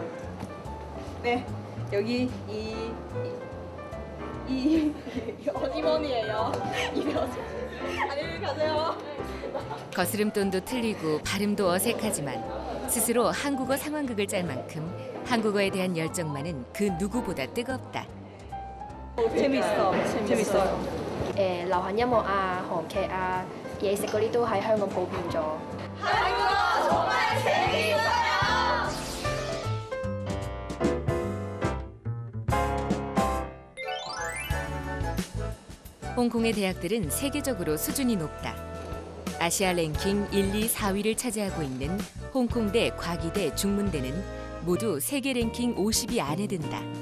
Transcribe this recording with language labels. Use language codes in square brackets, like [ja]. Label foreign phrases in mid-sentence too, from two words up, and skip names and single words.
[ko] 네, 여기 250원이에요. 250원. 안녕히 가세요. 거스름돈도 틀리고 발음도 어색하지만 스스로 한국어 상황극을 짤 만큼 한국어에 대한 열정만은 그 누구보다 뜨겁다. 재밌어요. [yue] 流行音樂啊、韓劇啊、嘢食嗰啲都喺香港普遍咗。 [ko] 한국어 정말 재밌어요. 홍콩의 대학들은 세계적으로 수준이 높다. 아시아 랭킹 1, 2, 4위를 차지하고 있는 홍콩대, 과기대, 중문대는 모두 세계 랭킹 50위 안에 든다.